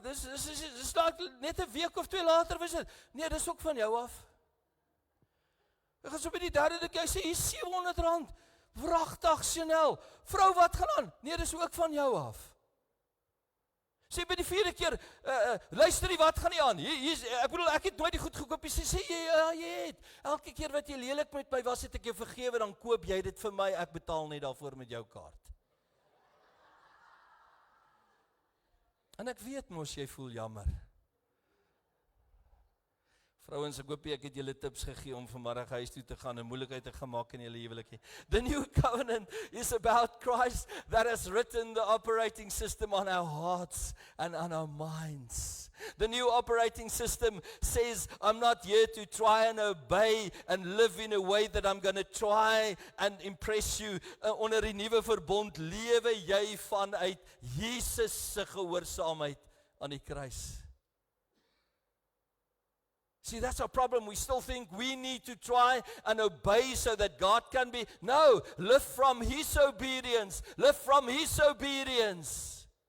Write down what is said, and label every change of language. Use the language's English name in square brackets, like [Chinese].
[Afrikaans] Dis net 'n week of 2 later was dit. Nee, dis ook van jou af. Ek gaan so by die derde dink jy sê hier R700. Pragtig Chanel. Vrou, wat gaan aan? Nee, dis ook van jou af. Sê by die 4de keer, luister nie, wat gaan nie aan? Ek bedoel, ek het nooit die goed gekoop. Sê jy het. Elke keer wat jy lelik met my was, het ek jou vergewe, dan koop jy dit vir my, ek betaal net daarvoor met jou kaart. En ek weet mos, jy voel jammer. Vrouens, ek hoop ek het julle tips gegee om vanmiddag huis toe te gaan en moeilikheid te gemaak in julle huwelikie. [English] The new covenant is about Christ that has written the operating system on our hearts and on our minds. The new operating system says, I'm not here to try and obey and live in a way that I'm going to try and impress you. [Afrikaans] Onder die nuwe verbond lewe jy vanuit Jesus se gehoorsaamheid aan die kruis. [English] See, that's our problem. We still think we need to try and obey so that God can be. No, live from His obedience. Live from His obedience.